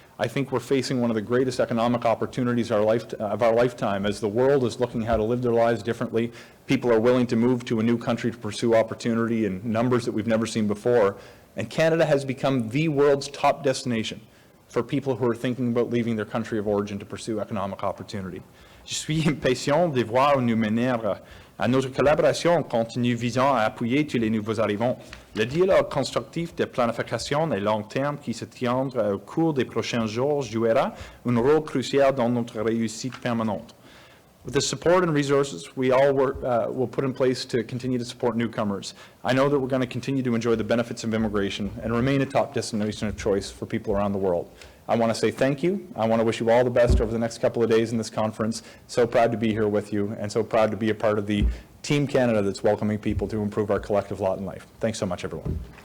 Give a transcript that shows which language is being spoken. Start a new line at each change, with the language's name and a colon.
English: I think we're facing one of the greatest economic opportunities of our lifetime as the world is looking how to live their lives differently. People are willing to move to a new country to pursue opportunity in numbers that we've never seen before. And Canada has become the world's top destination for people who are thinking about leaving their country of origin to pursue economic opportunity.
French: Je suis impatient de voir nous mener à notre collaboration continue visant à appuyer tous les nouveaux arrivants. Le dialogue constructif de planification à long terme qui se tiendra au cours des prochains jours jouera un rôle crucial dans notre réussite permanente.
English: With the support and resources we all will put in place to continue to support newcomers, I know that we're going to continue to enjoy the benefits of immigration and remain a top destination of choice for people around the world. I want to say thank you. I want to wish you all the best over the next couple of days in this conference. So proud to be here with you, and so proud to be a part of the Team Canada that's welcoming people to improve our collective lot in life. Thanks so much, everyone.